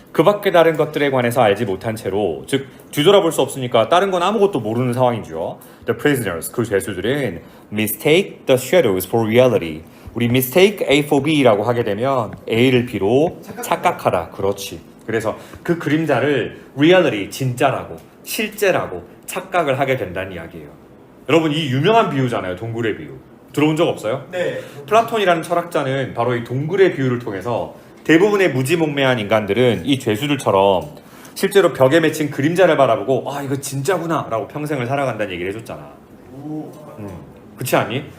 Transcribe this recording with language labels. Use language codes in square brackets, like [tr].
[ko] 그 밖에 다른 것들에 관해서 알지 못한 채로, 즉 뒤돌아볼 수 없으니까 다른 건 아무것도 모르는 상황이죠. [en] The prisoners, [ko] 그 죄수들은 [en] mistake the shadows for reality. [ko] 우리 mistake A for B라고 하게 되면 A를 B로 착각하다. 그렇지. 그래서 그 그림자를 [en] reality, [ko] 진짜라고, 실제라고 착각을 하게 된다는 이야기예요. 여러분, 이 유명한 비유잖아요. 동굴의 비유. 들어본 적 없어요? 네. 플라톤이라는 철학자는 바로 이 동굴의 비유를 통해서 대부분의 무지몽매한 인간들은 이 죄수들처럼 실제로 벽에 맺힌 그림자를 바라보고 아 이거 진짜구나 라고 평생을 살아간다는 얘기를 해줬잖아. 그렇지 않니?